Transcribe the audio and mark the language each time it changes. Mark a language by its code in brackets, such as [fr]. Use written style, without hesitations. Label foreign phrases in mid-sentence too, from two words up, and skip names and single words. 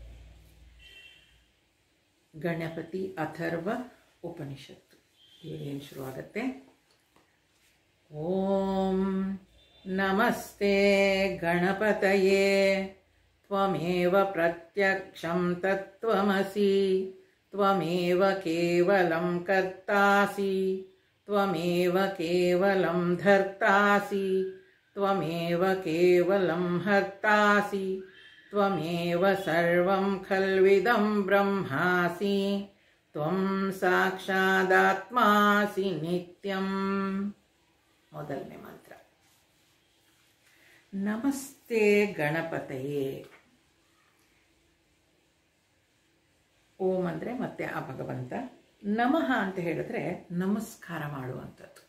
[kn] ಗಣಪತಿ ಅಥರ್ವ ಉಪನಿಷತ್ತು ಏನು ಶುರುವಾಗತ್ತೆ. [sa] ಓಂ ನಮಸ್ತೆ ಗಣಪತಯೇ ತ್ವಮೇವ ಪ್ರತ್ಯಕ್ಷಂ ತತ್ವಮಸಿ ತ್ವಮೇವ ಕೇವಲಂ ಕರ್ತಾಸಿ ತ್ವಮೇವ ಕೇವಲಂ ಧರ್ತಾಸಿ ತ್ವಮೇವ ಕೇವಲಂ ಹರ್ತಾಸಿ ತ್ವಮೇವ ಸರ್ವಂ ಖಲ್ವಿದಂ ಬ್ರಹ್ಮಾಸಿ ತ್ವಂ ಸಾಕ್ಷಾದಾತ್ಮಾಸಿ ನಿತ್ಯಂ. [kn] ಮೊದಲನೇ ಮಂತ್ರ. [sa] ನಮಸ್ತೆ ಗಣಪತಯೇ. [kn] ಓಂ ಅಂದರೆ ಮತ್ತೆ ಆ ಭಗವಂತ, ನಮಃ ಅಂತ ಹೇಳಿದ್ರೆ ನಮಸ್ಕಾರ ಮಾಡುವಂಥದ್ದು.